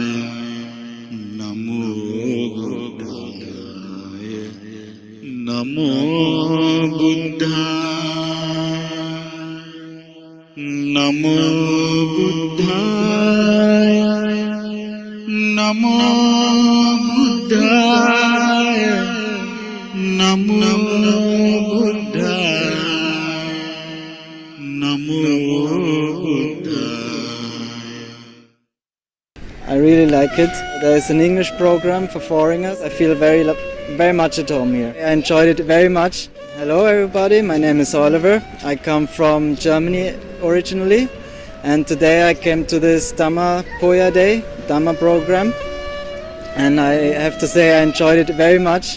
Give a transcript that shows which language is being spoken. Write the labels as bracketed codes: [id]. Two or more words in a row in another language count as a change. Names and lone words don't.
[pi] Namo Buddhaya, Namo Namo Buddhaya, Namo Buddhaya, Namo Buddhaya, Namo Buddhaya. [en] I really like it. There's an English program for foreigners. I feel very much at home here. I enjoyed it very much. Hello everybody, my name is Oliver. I come from Germany originally, and today I came to this Dhamma Poya Day, Dhamma program, and I have to say I enjoyed it very much.